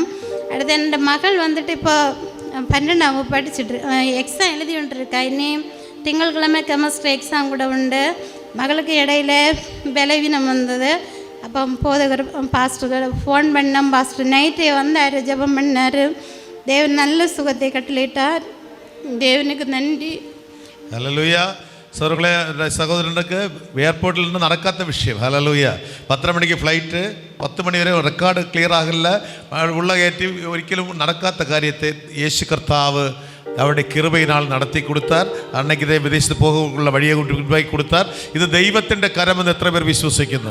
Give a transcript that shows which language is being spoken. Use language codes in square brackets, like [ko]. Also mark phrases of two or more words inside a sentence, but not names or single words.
[ta] அடுத்து என்னோட மகள் வந்துட்டு இப்போ 12ஆம் வகுப்பு படிச்சுட்டு எக்ஸாம் எழுதி கொண்டிருக்கா. இனி திங்கட்கிழமை [en] chemistry exam [ta] கூட உண்டு. மகளுக்கு இடையில பலவீனம் வந்தது. அப்போ போதகர் பாஸ்டர் ஃபோன் பண்ணோம். பாஸ்டர் நைட்டே வந்தார், ஜெபம் பண்ணார். தேவன் நல்ல சுகத்தை கட்டளிட்டார். தேவனுக்கு நன்றி. [ml] ഹല്ലേലൂയ. സഹോദരനക്ക് എയർപോർട്ടിൽ നിന്ന് നടക്കാത്ത വിഷയം. ഹല്ലേലൂയ. 10 മണിക്ക് ഫ്ലൈറ്റ്, 10 മണി വരെ [en] record clear [ml] ആകില്ല. ഉള്ള കയറ്റി ഒരിക്കലും നടക്കാത്ത കാര്യത്തെ യേശു കർത്താവ് അവരുടെ കൃപയിനാൽ നടത്തി കൊടുത്താൽ, അன்னைக்கு വിദേശത്ത് പോകാനുള്ള വഴിയെ കൊണ്ടുപോയി കൊടുത്താൽ, ഇത് ദൈവത്തിൻ്റെ കരമെന്ന് എത്ര പേർ വിശ്വസിക്കുന്നു?